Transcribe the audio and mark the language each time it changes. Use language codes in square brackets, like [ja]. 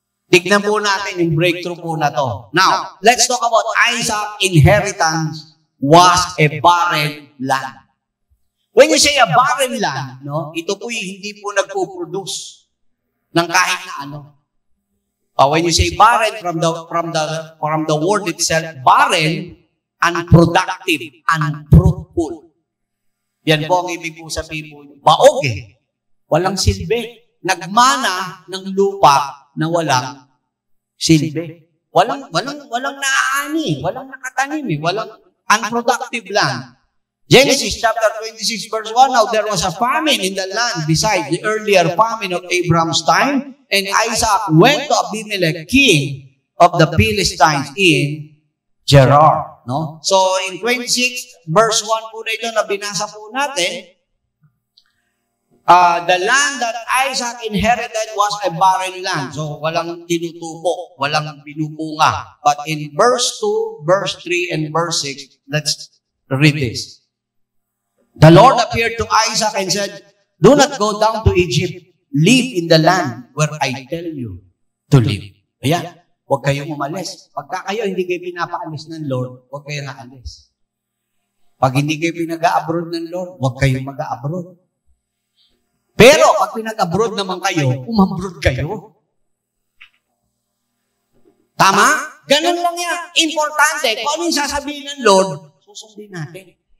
[tl] Tignan po natin yung breakthrough po na to. [en] Now, let's talk about Isaac's inheritance was a barren land. When you say a barren land, [tl] ito po hindi po nagpo-produce ng kahit na ano. [en] When you say barren from the word itself, barren, unproductive, unfruitful. [tl] Yan po ang ibig po sabihin po. Baog eh. Walang silbi. Nagmana ng lupa na walang silbi. Walang naaani. Walang nakatanim eh. Walang [en] unproductive land. Genesis chapter 26 verse 1, now there was a famine in the land besides the earlier famine of Abraham's time, and Isaac went to Abimelech, king of the Philistines in Gerar. No? So, in 26 verse 1 [tl] po na ito na binasa po natin, [en] the land that Isaac inherited was a barren land. [tl] So, walang tinutubo, walang binubunga. [en] But in verse 2, verse 3, and verse 6, let's read this. The Lord appeared to Isaac and said, do not go down to Egypt. Live in the land where I tell you to live. [tl] Ayan, huwag kayong umalis. Pagka kayo hindi kayo pinapaalis ng Lord, huwag kayong naalis. Pag hindi kayo pinag-a-abroad ng Lord, huwag kayong mag-a-abroad. Pero pag pinag-abroad naman kayo, umabroad kayo. Tama? Ganun lang yan. Importante, kung ano yung sasabihin ng Lord, susundin natin.